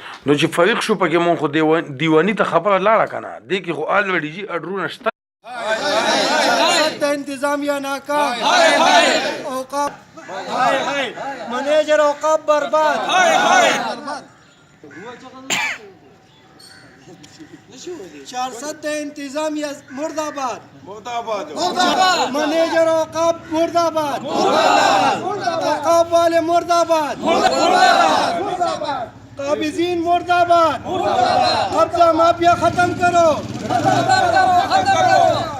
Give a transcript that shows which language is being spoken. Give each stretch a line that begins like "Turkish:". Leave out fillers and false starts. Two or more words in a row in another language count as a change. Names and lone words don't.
Pashto: نو چې فرق شو پکې مونږ خو دیوانی ته خبره لاړه کنه دې کې خو الریډي جی اډرونه شته
Urdu: انتظامیہ ناکام اوقاف منیجر اوقاف برباد چارصد انتظامیہ مرد آباد منیجر اوقاف مرد آباد اوقاف والے مرد آباد قابضین مرد آباد قبضہ مافیا ختم کرو